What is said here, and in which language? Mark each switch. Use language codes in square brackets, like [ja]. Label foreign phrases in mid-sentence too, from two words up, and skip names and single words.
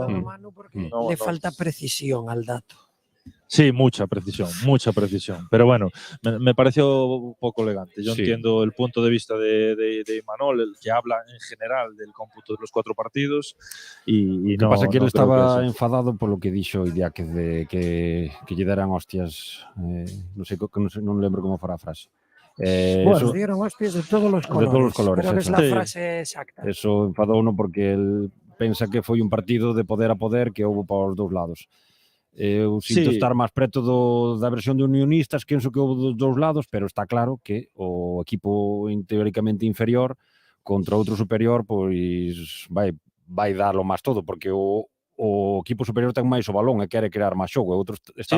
[es] Sobre todo, Manu, porque le falta precisión al dato. Sí, mucha precisión. Pero bueno, me pareció poco elegante. Yo Sí. entiendo el punto de vista de Imanol, el que habla en general del cómputo de los 4 partidos. Y [gl] O que no, pasa que no ele [es] creo estaba que eso. [gl] enfadado polo que dixo Idiáquez de que lle deran hostias, non lembro como fora a frase. [es] Bueno, dieron hostias de todos los colores. [gl] De todos os colores, [es] Creo que es eso. la Sí. frase exacta. [gl] Eso enfadou uno porque el pensa que foi un partido de poder a poder que houve para os dous lados. Eu sinto [es] Sí. [gl] estar máis preto da versión de unionistas que penso que houve dos dous lados, pero está claro que o equipo teóricamente inferior contra outro superior, pois vai darlo máis todo, porque o equipo superior ten máis o balón e quere crear máis xogo, e outro está